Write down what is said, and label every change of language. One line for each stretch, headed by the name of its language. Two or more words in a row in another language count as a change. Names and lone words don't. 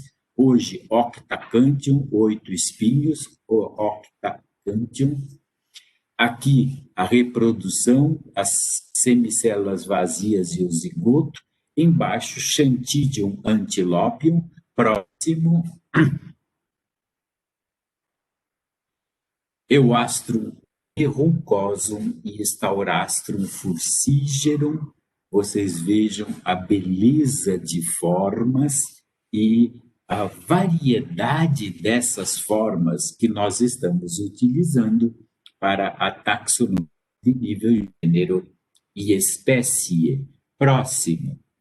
Portuguese: Hoje, Octacantium, 8 espinhos, o Octacantium. Aqui, a reprodução, as semicélulas vazias e o zigoto. Embaixo, Xantidium antilopium. Próximo. Euastrum errucosum e Staurastrum furcigerum. Vocês vejam a beleza de formas e a variedade dessas formas que nós estamos utilizando para a taxonomia de nível, gênero e espécie, próximo.